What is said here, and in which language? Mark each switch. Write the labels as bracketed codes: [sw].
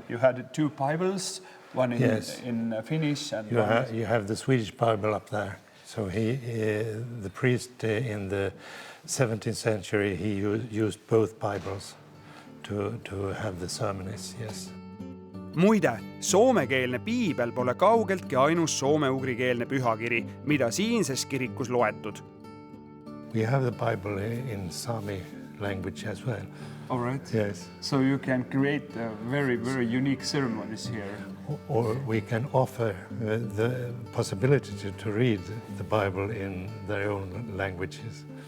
[en] You had 2 Bibles, one in, Yes. in Finnish and You have the Swedish Bible up there. So the priest in the 17th century, he used both Bibles to have the ceremonies, yes. [et] Muide, soomekeelne piibel pole kaugeltki ainus soome-ugrikeelne pühakiri, mida siinses kirikus loetud. [en] We have the Bible in Sami language as well. All right. Yes. So you can create very, very unique ceremonies here. Or we can offer the possibility to read the Bible in their own languages.